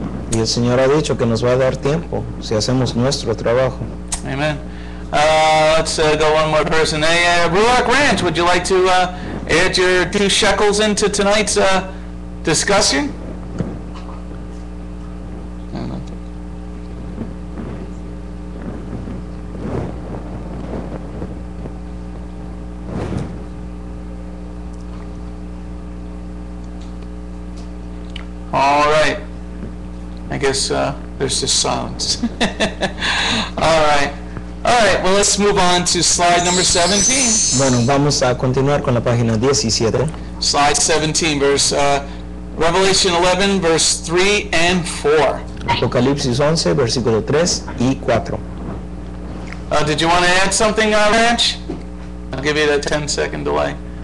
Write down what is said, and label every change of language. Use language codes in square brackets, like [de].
[es] Y el Señor ha dicho que nos va a dar tiempo si hacemos nuestro trabajo. [en] Amen. Let's go one more person. Hey, Ruach Ranch, would you like to add your 2 shekels into tonight's discussion? All right. I guess there's just silence. All right. Well, let's move on to slide number 17. [es] Bueno, vamos a continuar con la página 17. [en] Slide 17, Revelation 11, verse 3 and 4. [es] Apocalipsis 11, versículo 3 y 4. [en] Did you want to add something, Ranch? I'll give you that 10-second delay.